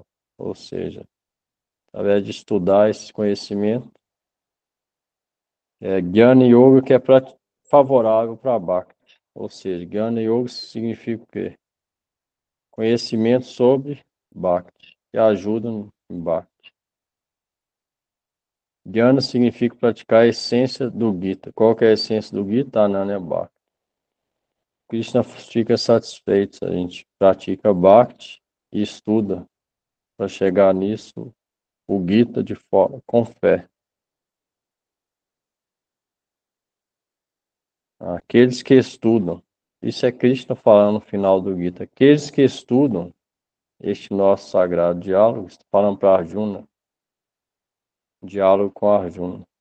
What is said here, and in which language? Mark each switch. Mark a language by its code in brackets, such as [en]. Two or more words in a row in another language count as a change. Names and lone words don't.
[pt] Ou seja, através de estudar esse conhecimento, [sa] Jnana Yoga [pt] que é favorável para Bhakti. Ou seja, [sa] Jnana Yoga [pt] significa o quê? Conhecimento sobre Bhakti, que ajuda em Bhakti. Jnana significa praticar a essência do Gita. Qual que é a essência do Gita? [sa] Ananya Bhakti. [pt] Krishna fica satisfeito se a gente pratica Bhakti e estuda para chegar nisso, o Gita de forma com fé. Aqueles que estudam, isso é Krishna falando no final do Gita, aqueles que estudam este nosso sagrado diálogo, está falando para Arjuna, diálogo com Arjuna.